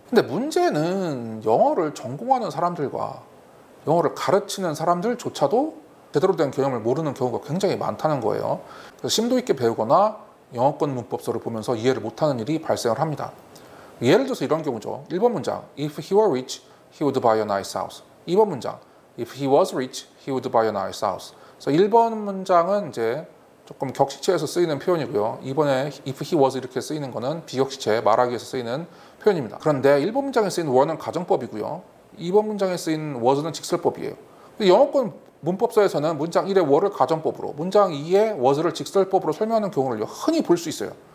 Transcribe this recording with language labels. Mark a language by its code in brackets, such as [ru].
[ko] 근데 문제는 영어를 전공하는 사람들과 영어를 가르치는 사람들조차도 제대로 된 개념을 모르는 경우가 굉장히 많다는 거예요. 그래서 심도 있게 배우거나 영어권 문법서를 보면서 이해를 못하는 일이 발생을 합니다. 예를 들어서 이런 경우죠. 1번 문장, [en] if he were rich, he would buy a nice house. [ko] 2번 문장, [en] if he was rich, he would buy a nice house. [ko] 그래서 1번 문장은 이제 조금 격식체에서 쓰이는 표현이고요. 이번에 [en] if he was [ko] 이렇게 쓰이는 거는 비격식체, 말하기에서 쓰이는 표현입니다. 그런데 1번 문장에 쓰인 were는 가정법이고요. 2번 문장에 쓰인 was는 직설법이에요. 영어권 문법서에서는 문장 1의 were를 가정법으로, 문장 2의 was를 직설법으로 설명하는 경우를 흔히 볼 수 있어요.